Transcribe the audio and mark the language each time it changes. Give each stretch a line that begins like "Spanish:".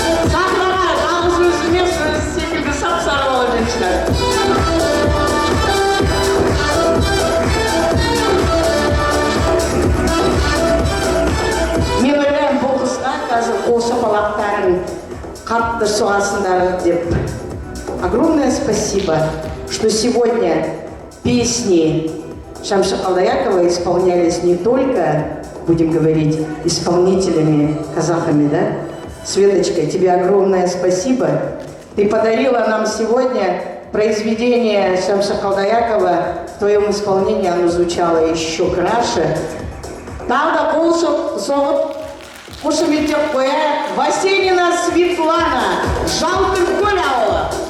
Kazakh: Сахнаға жалғыз өзіме сөз секілді сап-сары болып жетшілер. Мен ойлаймын, бұл қызға қазір қол шапалақтарын қатты соғасындар деп.
Russian: Огромное спасибо, что сегодня песни Шамши Қалдаяқова исполнялись не только, будем говорить, исполнителями, казахами, да? Светочка, тебе огромное спасибо. Ты подарила нам сегодня произведение Шамши Қалдаяқова. В твоем исполнении оно звучало еще краше.
Kazakh: Тағы қол соғып, қошеметтеп қояйық. Васенина Светлана, Жалтыркөл ауылы.